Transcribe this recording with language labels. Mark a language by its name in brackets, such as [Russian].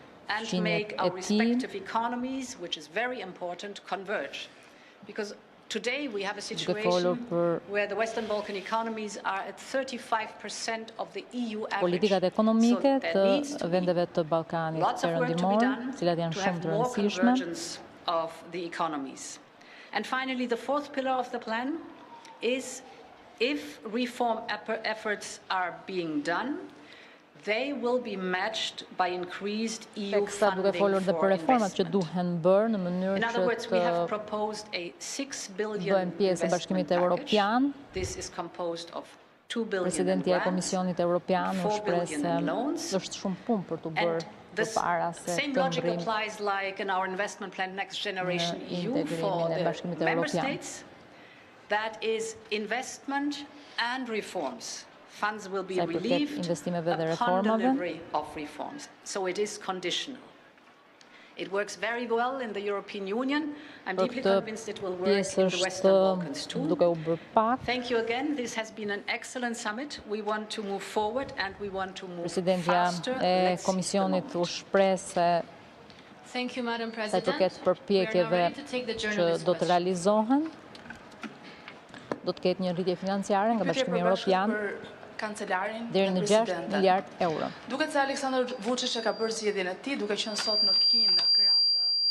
[English] and to make our respective economies, which is very important, converge. Because today we have a situation where the Western Balkan economies are at 35% of the EU average. [Albanian] Politikat ekonomike të vendeve të Ballkanit perëndimor, cilat janë shumë të rëndësishme. [English] Of the economies. And finally, the fourth pillar of the plan is if reform efforts are being done, they will be matched by increased EU funding for investment. In other words, we have proposed a 6 billion investment package. This is composed of 2 billion in grants, 4 billion in loans, and the same logic applies like in our investment plan Next Generation EU for the member states. That is investment and reforms. Funds will be relieved upon delivery of reforms. So it is conditional. It works very well in the European Union. I'm deeply convinced it will work in the Western Balkans too. Thank you again. This has been an excellent summit. We want to move forward and we want to move faster. Let's [Albanian] Komisionit u shpreh se [English] Thank you, Madam President. [Albanian] Sa të ketë përpjekjeve që do të realizohen, do të ketë një rritje financiare nga Bashkimi Evropian deri në 6 miliard euro. Duket se Aleksandar Vučić ka bërë zgjedhjen e tij, duke qenë sot në Kinë në krah të